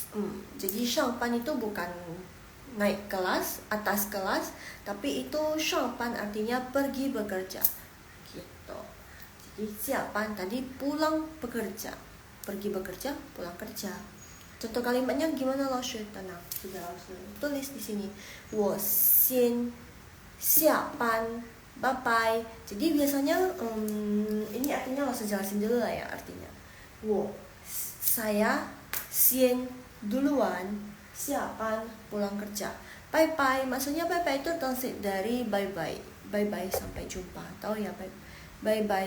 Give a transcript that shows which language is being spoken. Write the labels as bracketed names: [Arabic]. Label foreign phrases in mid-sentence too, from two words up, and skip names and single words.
[Indonesian] Jadi 上班 itu bukan naik kelas, atas kelas, tapi itu 上班 artinya pergi bekerja. Jadi 下班 tadi pulang bekerja, pergi bekerja, pulang kerja. Contoh kalimatnya gimana Lao Shi? Tenang, sudah Lao Shi tulis di sini. [Chinese] 我先下班 [English] bye bye. [Indonesian] Jadi biasanya ini artinya Lao Shi jelasin dulu lah ya artinya. Saya 先 duluan, 下班 pulang kerja. [English] Bye bye [Indonesian] maksudnya [English] bye bye [Indonesian] itu translate dari [English] bye bye. Bye bye [Indonesian] sampai jumpa. Tahu ya [English] bye bye.